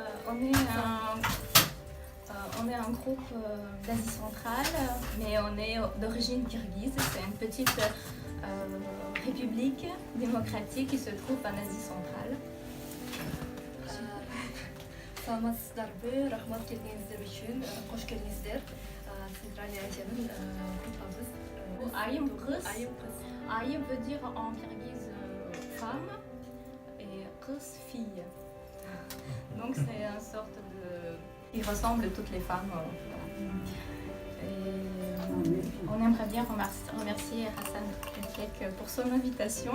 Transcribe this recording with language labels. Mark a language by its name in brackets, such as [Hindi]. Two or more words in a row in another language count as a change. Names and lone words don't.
[French] on est un groupe d'Asie centrale, mais on est d'origine kirghize. C'est une petite république démocratique qui se trouve en Asie centrale. [Kyrgyz] Саламатсыздарбы, рахмат келгениңиздер үчүн, кош келиңиздер. Центральный Азиянын группабыз. Айым кыз. Айым кыз. [French] Ayım veut dire en kirghize femme et kız fille. Donc c'est une sorte de... Il ressemble à toutes les femmes. Et on aimerait bien remercier Hassan Kek pour son invitation.